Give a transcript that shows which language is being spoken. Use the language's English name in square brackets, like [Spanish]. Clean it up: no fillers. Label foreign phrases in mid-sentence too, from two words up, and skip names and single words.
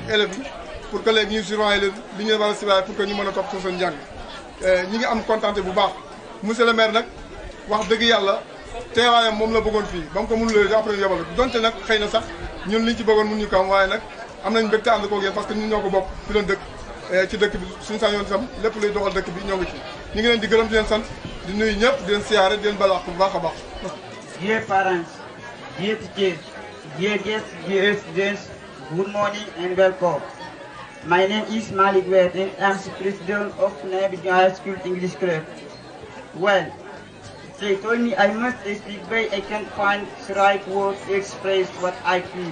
[Wolof] élèves yi [French] pour que [Wolof] léegi ñu surveiller leen li ñu war a surveiller pour que ñu mën a topp seen njàng ñi ngi am contenté bu baax [French] monsieur le maire [Wolof] nag wax dëgg yàlla teewaayam moom la bëggoon fii ba mu ko mënulee après ñu yebal donte nag xëy na sax ñun liñ ci bëggoon mun ñu ko am waaye nag am nañ mbégte ànd koog yéen [French] parce que [Wolof] ñun ñoo ko bokk fi doon dëkk ci dëkk bi suñu sañoon itam lépp luy doxal dëkk bi ñoo ngi ci ñu ngi leen di gërëm di leen sant di nuyu ñëpp di leen siyaare di leen balaax bu baax a baax. [English] Dear parents, dear teachers, dear guests, dear students, good morning and welcome. My name is Malik Wete. I am the president of Nabi High School English Club. Well, they told me I must speak, but I can't find the right words to express what I feel.